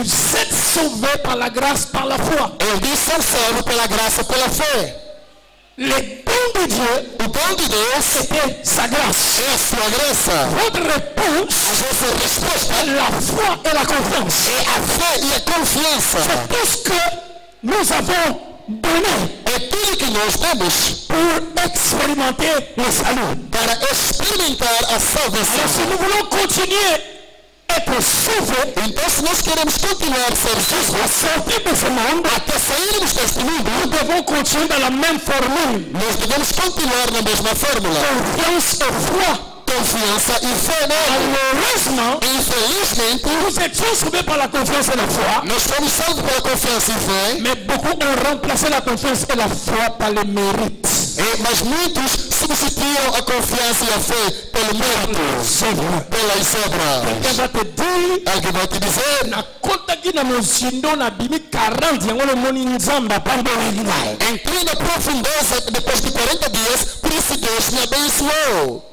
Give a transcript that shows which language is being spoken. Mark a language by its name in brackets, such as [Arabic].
[French] Vous êtes sauvés par la grâce, par la foi. [Portuguese] Ele diz: são salvos pela graça, pela fé. [French] Les dons de Dieu [Portuguese] O dom de Deus [French] étaient sa grâce. [Portuguese] é a sua graça. [French] Votre réponse [Portuguese] A vossa resposta [French] est la foi et la confiance. [Portuguese] é a fé e a confiança. [French] C'est tout ce que nous avons donné [Portuguese] É tudo que nós temos [French] pour expérimenter le salut. [Portuguese] para experimentar a [French] Alors si [Portuguese] salvação. [French] nous voulons continuer à être sauvés, [Portuguese] Então, se nós queremos continuar a ser [French] à [Portuguese] justos, [French] sortir de ce monde, [Portuguese] até sairmos deste mundo, [French] nous devons continuer dans la même formule. [Portuguese] nós devemos continuar na mesma fórmula. [French] Confiance et foi. [Portuguese] Confiança e fé nele. [French] Malheureusement, [Portuguese] Infelizmente, [French] nous étions sauvés par la confiance et la foi, [Portuguese] nós fomos salvos pela confiança e fé, [French] mais beaucoup ont remplacé la confiance et la foi par les mérites. [Portuguese] mas muitos substituíram a confiança e a fé pelo mérito, pelas obras. [French] Quelqu'un va te dire, [Portuguese] Alguém vai te dizer, [Lingala] nakotaki na mozindo na bimi 40 yango lomoni nzambe apamboleli ngai. [Portuguese] entrei na profundeza depois de 40 dias, por isso Deus me abençoou.